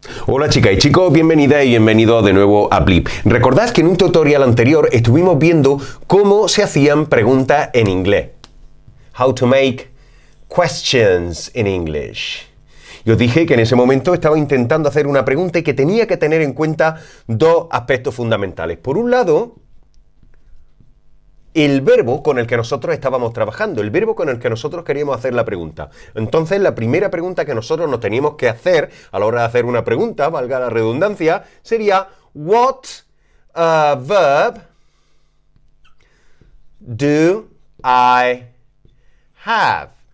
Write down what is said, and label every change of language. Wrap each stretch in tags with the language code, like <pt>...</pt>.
<es>Hola chicas y chicos, bienvenidas y bienvenidos de nuevo a Blip. Recordad que en un tutorial anterior estuvimos viendo cómo se hacían preguntas en inglés.</es> <en>How to make questions in English.</en> <es>Y os dije que en ese momento estaba intentando hacer una pregunta y que tenía que tener en cuenta dos aspectos fundamentales. Por un lado, el verbo con el que nosotros estábamos trabajando, el verbo con el que nosotros queríamos hacer la pregunta. Entonces, la primera pregunta que nosotros nos teníamos que hacer a la hora de hacer una pregunta, valga la redundancia, sería</es> <en>What verb do I have?</en>